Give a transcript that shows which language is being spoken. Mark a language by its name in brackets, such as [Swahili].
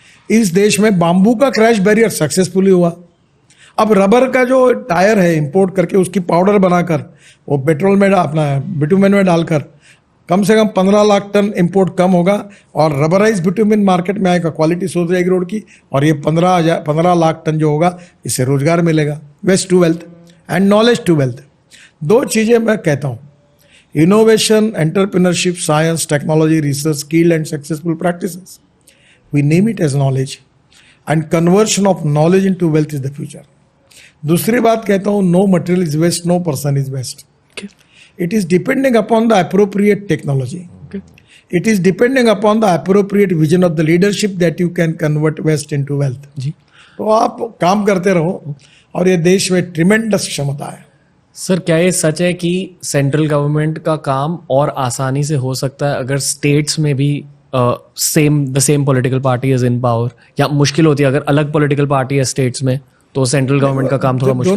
[Hindi] इस देश में बाम्बू का क्रैश बैरियर सक्सेसफुली हुआ। अब रबर का जो टायर है इंपोर्ट करके उसकी पाउडर बनाकर वो पेट्रोल में अपना बिटुमेन में डालकर कम से कम 15 लाख टन इंपोर्ट कम होगा, और रबराइज बिटुमेन मार्केट में आएगा, क्वालिटी सुधर जाएगी रोड की, और ये 15 लाख टन जो होगा इससे रोजगार मिलेगा। [English] waste to wealth and knowledge to wealth, [Hindi] 2 चीजें मैं कहता हूँ, [English] Innovation, entrepreneurship, science, technology, research, skill and successful practices, we name it as knowledge, and conversion of knowledge into wealth is the future. [Hindi] दूसरी बात कहता हूँ, [English] no material is waste, no person is waste. Okay. It is depending upon the appropriate technology. Okay. It is depending upon the appropriate vision of the leadership that you can convert waste into wealth. [Hindi] जी. तो आप काम करते रहो, और ये देश में tremendous क्षमता है। सर, क्या ये सच है कि सेंट्रल गवर्नमेंट का काम और आसानी से हो सकता है अगर स्टेट्स में भी [English] the same political party is in power, [Hindi] या मुश्किल होती है अगर अलग पॉलिटिकल पार्टी है स्टेट्स में तो सेंट्रल गवर्नमेंट का काम थोड़ा मुश्किल